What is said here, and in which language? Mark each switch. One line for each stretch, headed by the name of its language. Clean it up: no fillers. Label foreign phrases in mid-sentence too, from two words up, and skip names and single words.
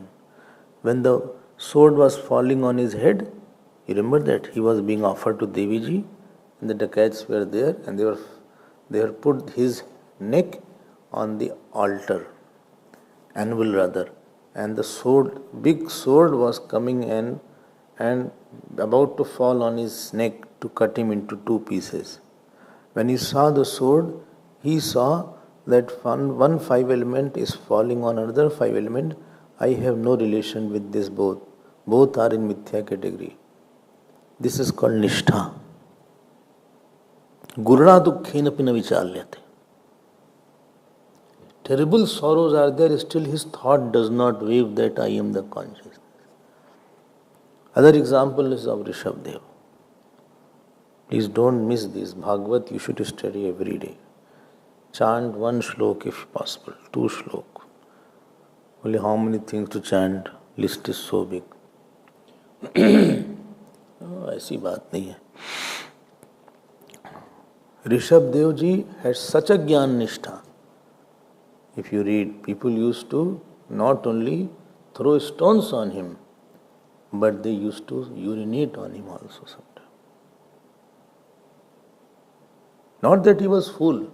English: When the sword was falling on his head, you remember that he was being offered to Deviji, and the dacoits were there, and they were put his neck on the altar, anvil rather, and the sword, big sword was coming and about to fall on his neck to cut him into two pieces. When he saw the sword, he saw that one five element is falling on another five element. I have no relation with this both. Both are in mithya category. This is called nishtha.
Sanskrit: गुर्ना दुक्खेन पिना विचल्यते.
English: Terrible sorrows are there, still his thought does not wave that I am the consciousness. Other example is of Rishabdev. Please don't miss this. Bhagavad you should study every day. Chant one shlok if possible, two shlok. Only how many things to chant? List is so big.
Hindi: ऐसी बात नहीं है.
English: Rishabdev ji had such a
Sanskrit: ज्ञान निष्ठा.
English: If you read, people used to not only throw stones on him, but they used to urinate on him also sometimes. Not that he was fool.